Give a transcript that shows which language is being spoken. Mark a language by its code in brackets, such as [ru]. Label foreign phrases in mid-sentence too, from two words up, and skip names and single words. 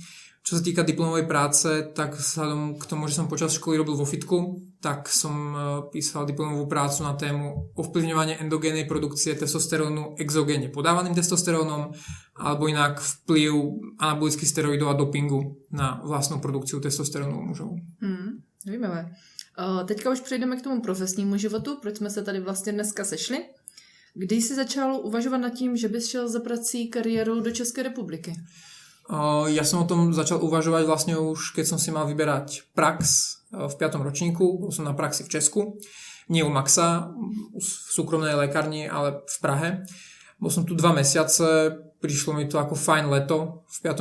[sk] Čo sa týka diplomovej práce, tak vzhľadom k tomu, že som počas školy robil vo fitku, tak som písal diplomovú prácu na tému ovplyvňovanie endogénnej produkcie testosterónu exogénne podávaným testosterónom alebo inak vplyv anabolických steroidov a dopingu na vlastnú produkciu testosterónu u mužov. [cs] Zajímavé. Teďka už přejdeme k tomu profesnímu životu, proč jsme se tady vlastně dneska sešli. Kdy jsi začal uvažovat nad tím, že bys šel za prací kariérou do Českej republiky? [sk] Ja som o tom začal uvažovať vlastne už, keď som si mal vyberať prax v 5. ročníku. Bol som na praxi v Česku, nie u Maxa, v súkromnej lekárni, ale v Prahe. Bol som tu 2 mesiace, prišlo mi to ako fajn leto v 5.